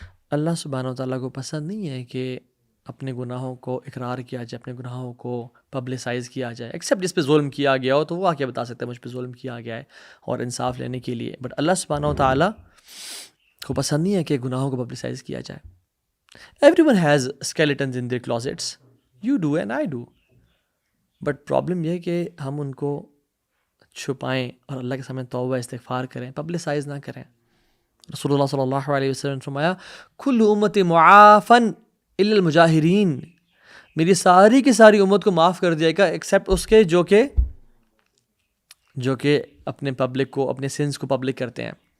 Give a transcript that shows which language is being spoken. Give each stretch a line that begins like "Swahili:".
Urdu: اللہ سبحانہ تعالیٰ کو پسند نہیں ہے کہ اپنے گناہوں کو اقرار کیا جائے، اپنے گناہوں کو پبلسائز کیا جائے، ایکسیپٹ جس پہ ظلم کیا گیا ہو تو وہ آ کے بتا سکتا ہے مجھ پہ ظلم کیا گیا ہے اور انصاف لینے کے لیے. بٹ اللہ سبحانہ تعالیٰ کو پسند نہیں ہے کہ گناہوں کو پبلسائز کیا جائے.
English: Everyone has skeletons in their closets. You do and I do.
Urdu: But problem یہ ہے کہ ہم ان کو چھپائیں اور اللہ کے سامنے توبہ استغفار کریں، پبلسائز نہ کریں. رسول اللہ صلی اللہ علیہ وسلم نے فرمایا
Arabic: کل امت معافن الا المجاہرین،
Urdu: میری ساری کی ساری امت کو معاف کر دیا گا ایکسیپٹ اس کے جو کہ اپنے پبلک کو، اپنے سنس کو پبلک کرتے ہیں.